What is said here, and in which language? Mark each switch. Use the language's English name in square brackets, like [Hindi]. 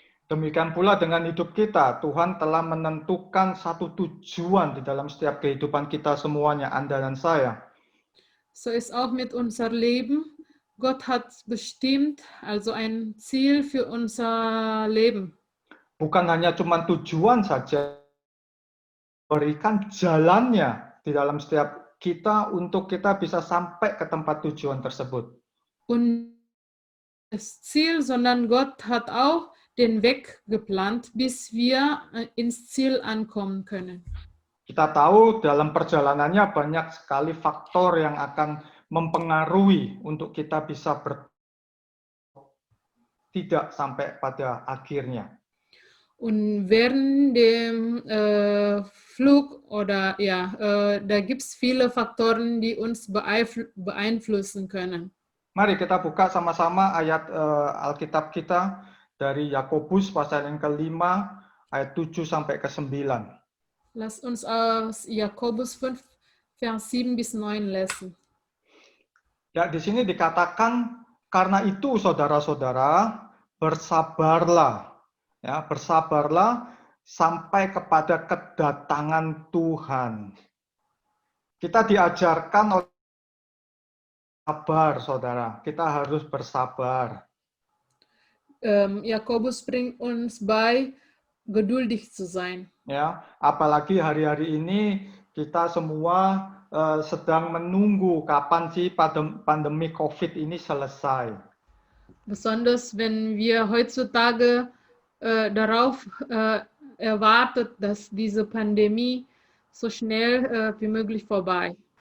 [Indonesian] Demikian pula dengan hidup kita, Tuhan telah menentukan satu tujuan di dalam setiap kehidupan kita semuanya, Anda dan saya. [German] So ist auch mit unser Leben. Gott hat bestimmt, also ein Ziel für unser Leben. [Indonesian] Bukan hanya cuma tujuan saja, berikan jalannya di dalam setiap kita untuk kita bisa sampai ke tempat tujuan tersebut. [German] Und das Ziel, sondern Gott hat auch den Weg geplant, bis wir ins Ziel ankommen können. [Indonesian] Kita tahu dalam perjalanannya banyak sekali faktor yang akan mempengaruhi untuk kita bisa tidak sampai pada akhirnya. [German] Und während dem Flug oder ja, da gibt es viele Faktoren, die uns beeinflussen können. [Indonesian] Mari kita buka sama-sama ayat Alkitab kita dari Yakobus pasal yang ke-5 ayat 7 sampai ke 9. [German] Lass uns aus Jakobus 5, Vers 7 bis 9 lesen. [Indonesian] Ya, di sini dikatakan, karena itu saudara-saudara, bersabarlah. Ya, bersabarlah sampai kepada kedatangan Tuhan. Kita diajarkan oleh sabar, saudara. Kita harus bersabar. [German] Jakobus bringt uns bei, geduldig zu sein. [Indonesian] Ya, apalagi hari-hari ini kita semua sedang menunggu kapan sih pandemi COVID ini selesai. [German] Besonders wenn wir heutzutage darauf erwartet, dass diese Pandemie so schnell wie möglich vorbei.